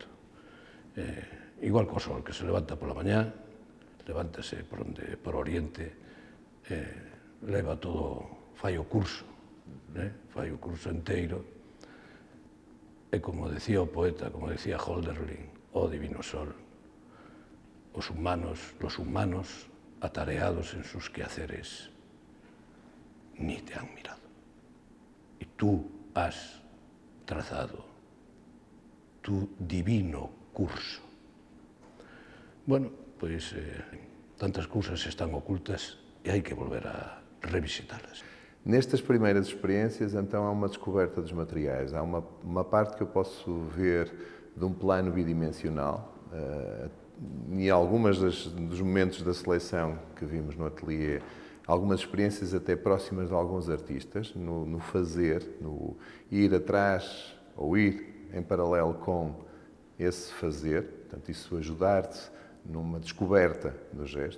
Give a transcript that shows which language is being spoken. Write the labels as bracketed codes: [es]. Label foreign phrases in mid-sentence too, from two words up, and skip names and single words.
[gl] Igual co sol, que se levanta pola mañá, levántase por oriente, leva todo, fai o curso enteiro, e como decía o poeta, como decía Hölderlin, [es] o divino sol, los humanos atareados en sus quehaceres, ni te han mirado. Y tú has trazado tu divino curso. [gl] Bueno, pois tantas cousas están ocultas e hai que volver a revisitalas. [pt] Nestas primeiras experiências, então, há uma descoberta dos materiais. Há uma parte que eu posso ver de um plano bidimensional, e algumas dos momentos da seleção que vimos no ateliê, algumas experiências até próximas de alguns artistas, no fazer, no ir atrás ou ir em paralelo com esse fazer, portanto, isso ajudar-te numa descoberta do gesto.